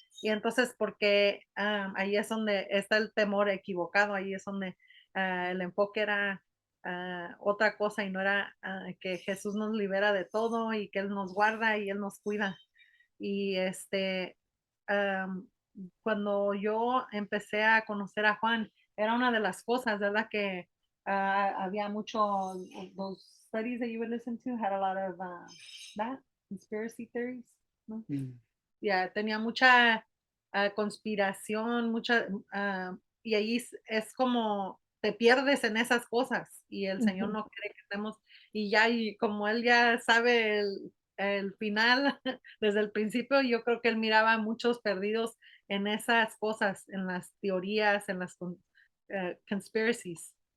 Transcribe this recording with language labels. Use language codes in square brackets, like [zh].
[es] y entonces, porque ahí es donde está el temor equivocado, ahí es donde el enfoque era otra cosa y no era que Jesús nos libera de todo y que Él nos guarda y Él nos cuida. Y am, cuando yo empecé a conocer a Juan, era una de las cosas, ¿verdad? Que había mucho, [en] those studies that you would listen to had a lot of that, conspiracy theories, [es] ¿no? Mm. Ya, tenía mucha conspiración, y ahí es como te pierdes en esas cosas y el Señor Ujú, no quiere que estemos, y ya, y como Él ya sabe el final desde el principio, yo creo que Él miraba a muchos perdidos en esas cosas, en las teorías, en las conspiracies.